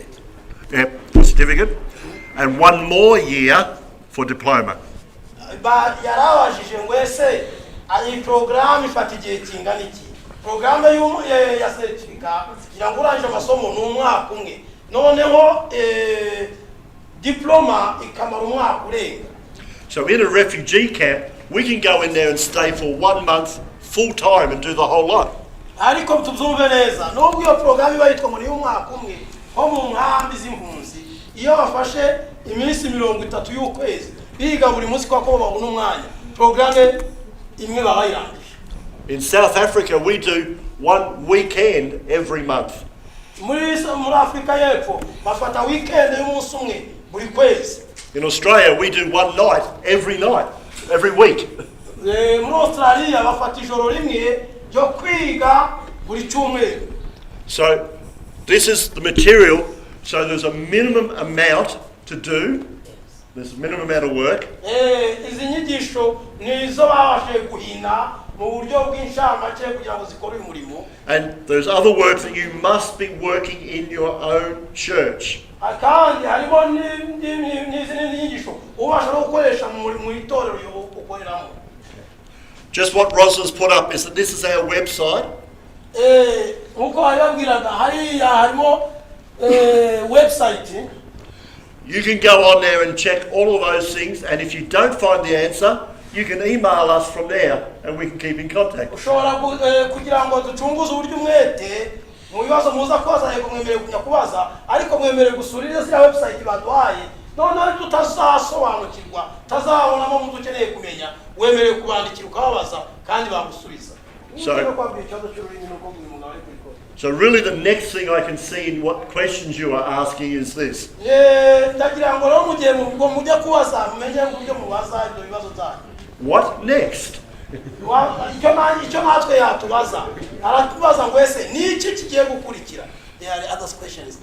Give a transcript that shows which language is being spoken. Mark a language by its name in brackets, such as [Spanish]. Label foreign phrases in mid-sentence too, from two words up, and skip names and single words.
[English] Yep, for certificate, and 1 more year for diploma. [Kinyarwanda] Ba yarabajije ngo ese iyi program ifata igihe kingana iki? Program ya certificate irangwa urangije amasomo n'umwaka umwe, noneho diploma ikamara umwaka urenga. [English] So in a refugee camp, we can go in there and stay for 1 month full time and do the whole lot. [Kinyarwanda] Ariko tubyumve neza, nubwo iyo program iba yitwa muri umwaka umwe, ho mu nkambi z'impunzi iyo bafashe iminsi 30 y'ukwezi biga buri munsi kwa ko babona umwanya, program imwe babayirangije. [English] In South Africa, we do 1 weekend every month. [Kinyarwanda] Muri Afrika y'Epfo bafata weekend y'umunsi umwe buri kwezi. [English] In Australia, we do 1 night, every week. [Kinyarwanda] Muri Australia bafata ijoro rimwe ryo kwiga buri cyumweru. [English] So this is the material. So there's a minimum amount to do. There's a minimum amount of work. [Kinyarwanda] Izi nyigisho nizo babashe guhina mu buryo bw'inshamake kugira ngo zikore umurimo. [English] And there's other work that you must be working in your own church. [Kinyarwanda] Kandi harimo n'izindi nyigisho ubasha no gukoresha mu itorero ukoreramo. [English] Just what Rosalind's put up is that this is our website. [Kinyarwanda] Uko ayabwiraga hariya harimo website. [English] You can go on there and check all of those things, and if you don't find the answer, you can email us from there and we can keep in contact. [Kinyarwanda] ushobora kugira ngo ducunguze uburyo umwete mu bibazo muza kubaza yego mwemereye kujya kubaza ariko mwemereye gusurira ziriya website baduhaye noneho tutazasobanukirwa tazabonamo mu dukeneye kumenya wemereye kubandikira ukababaza kandi bagusubiza. [English] So really the next thing I can see in what questions you are asking is this. What next? There are other questions.